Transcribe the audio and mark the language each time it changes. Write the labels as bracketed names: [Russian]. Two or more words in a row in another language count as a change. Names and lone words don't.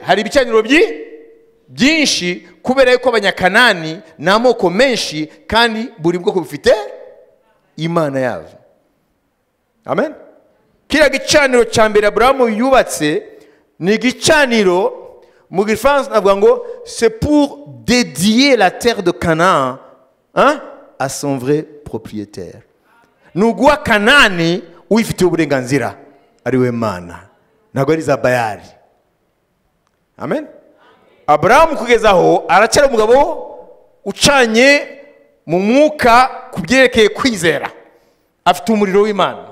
[Kinyarwanda] Hari ibicaniro byinshi, kubera yuko Abanyakanani ni amoko menshi, kandi buri bwoko bufite imana yabo. Amen. Kiriya gicaniro cya mbere Aburahamu yubatse ni igicaniro, mu Gifaransa navuga ngo [French] c'est pour dédier la terre de Canaan à son vrai propriétaire. [Kinyarwanda] Nuguwa Kanani uyifitiye uburenganzira ari we Mana, ntabwo ari za Bayali. Amen. Aburahamu kugeza aho aracyari umugabo ucanye mu mwuka kubyerekeye kwizera, afite umuriro w'Imana.